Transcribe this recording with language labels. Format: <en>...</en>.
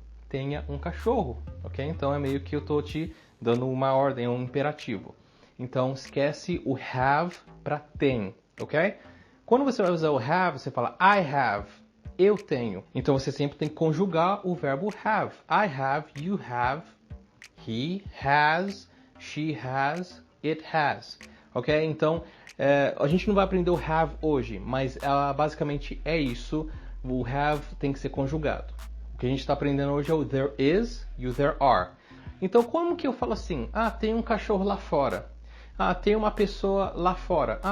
<pt>Tenha um cachorro, ok? Então é meio que eu estou te dando uma ordem, um imperativo. Então esquece o have para tem, ok? Quando você vai usar o have, você fala</pt> <en>I have,</en> <pt>eu tenho. Então você sempre tem que conjugar o verbo have.</pt> <en>I have, you have, he has, she has, it has, ok?</en> <pt>Então a gente não vai aprender o have hoje, mas basicamente é isso. O have tem que ser conjugado. O que a gente está aprendendo hoje é o there is e o there are. Então, como que eu falo assim? Tem um cachorro lá fora. Tem uma pessoa lá fora.</pt>